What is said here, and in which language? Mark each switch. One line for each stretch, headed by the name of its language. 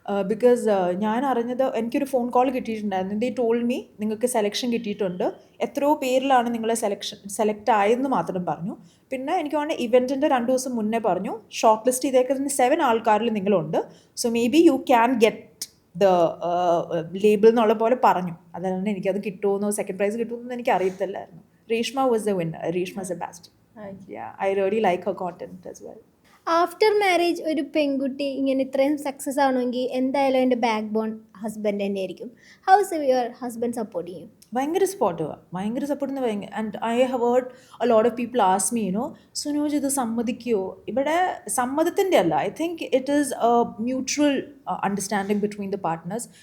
Malayalam: Because ഞാൻ അറിഞ്ഞത് എനിക്കൊരു ഫോൺ കോൾ കിട്ടിയിട്ടുണ്ടായിരുന്നു.
English: they told me
Malayalam: നിങ്ങൾക്ക് സെലക്ഷൻ കിട്ടിയിട്ടുണ്ട്, എത്രയോ പേരിലാണ് നിങ്ങളെ സെലക്ട് ആയെന്ന് മാത്രം പറഞ്ഞു. പിന്നെ എനിക്ക് തോന്നുന്നു ഇവൻറ്റിൻ്റെ 2 ദിവസം മുന്നേ പറഞ്ഞു ഷോർട്ട് ലിസ്റ്റ് ചെയ്തേക്കുന്ന 7 ആൾക്കാരിൽ നിങ്ങളുണ്ട്,
English: so maybe you can get the label
Malayalam: എന്നുള്ള പോലെ പറഞ്ഞു. അതുകൊണ്ട് എനിക്കത് കിട്ടുമെന്നോ സെക്കൻഡ് പ്രൈസ് കിട്ടുമെന്നോ എനിക്ക് അറിയത്തില്ലായിരുന്നു.
English: Reshma was the winner. Reshma's the best. Yeah, I really like her content as well.
Malayalam: After marriage ഒരു പെൺകുട്ടി ഇങ്ങനെ ഇത്രയും സക്സസ് ആവണമെങ്കിൽ എന്തായാലും എൻ്റെ ബാക്ക് ബോൺ ഹസ്ബൻഡ് തന്നെ ആയിരിക്കും.
English: How's your husband support ചെയ്യും?
Malayalam: ഭയങ്കര support.
English: and I have heard a lot of people ask me Sunoj
Malayalam: ഇത് സമ്മതിക്കുമോ? ഇവിടെ സമ്മതത്തിൻ്റെ അല്ല,
English: I think it is a mutual understanding between the partners.